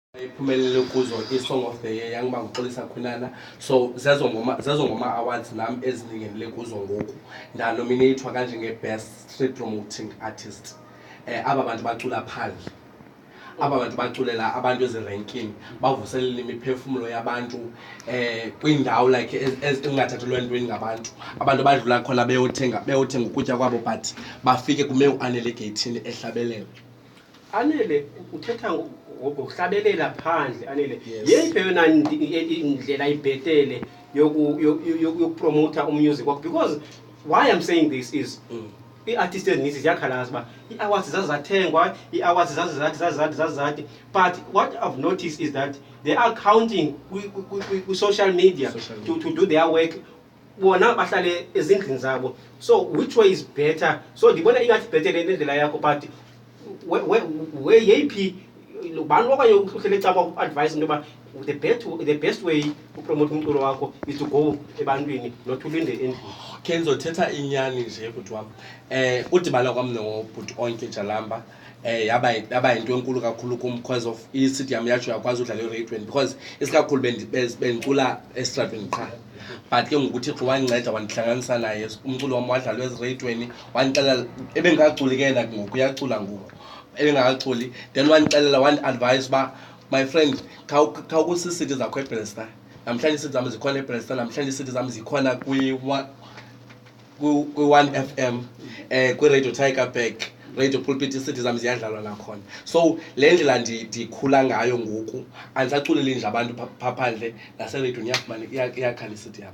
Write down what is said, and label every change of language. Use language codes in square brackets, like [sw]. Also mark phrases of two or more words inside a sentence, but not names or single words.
[xh] iphumelele kuzo i-Song of the Year yanguba nguxolisa Khwinana. So zezo ngoma awards nam eziningenele kuzo ngoku ndanominathwa kanje nge- [en] best street promoting artist. [xh] Aba bantu bacula phandle, aba bantu baculela abantu ezirenkini, bavuselela imiphefumulo yabantu kwiindawo like ezingathathelwa ntweni ngabantu, abantu abadlula khona beyothenga ukutya kwabo but bafike kume uAnele egeyithini ehlabelela. Anele uthetha ngokuhlabelela phandle. Anele yeyiphi yona indlela ibhetele yokupromota umusic wakho? [en] Because why I'm saying this is [xh] i-artist ezininzi ziyakhalaza uba ii-awards zazathengwa, ii-awards zazathi, [en] but what I've noticed is that they are counting social media to do their work. [xh] Bona bahlale ezindlini zabo. [en] So which way is better? So [xh] ndibona ingathi bhetele nendlela yakho, but yeyiphi bani okanye uhlele caba advice into yoba [en] the best way [xh] upromote umculo wakho [en] is to go [xh] ebantwini, not ulinde endlini? Khe ndizothetha inyani nje bhuti wam. Udibana kwam nobhuti onke Jalamba yaba yinto enkulu kakhulu kum [en] because of [xh] i-CD yam yatsho yakwazi udlala eradiyweni, because isikakhulu bendicula estradweni qha. But ke ngoku uThixo wandinceda wandihlanganisa naye, umculo wam wadlalwa eziradiyweni, wandixelela ebengakaculi ke yena ngoku uyacula ngoku, ebengakaculi then wandixelela wandi-advise uba [en] my friend [xh] khawukusa ii-CD zakho eBresta. Namhlanje ii-CD zam zikhona eBresta, namhlanje ii-CD zam zikhona kwi-1 FM, kwi-Radio Tigerberg, Radio Pulpit, ii-CD zam ziyadlalwa nakhona. So le ndlela ndikhula ngayo ngoku, andisaculeli nje abantu phaa phandle, nasereyidweni iyakhala i-CD yam.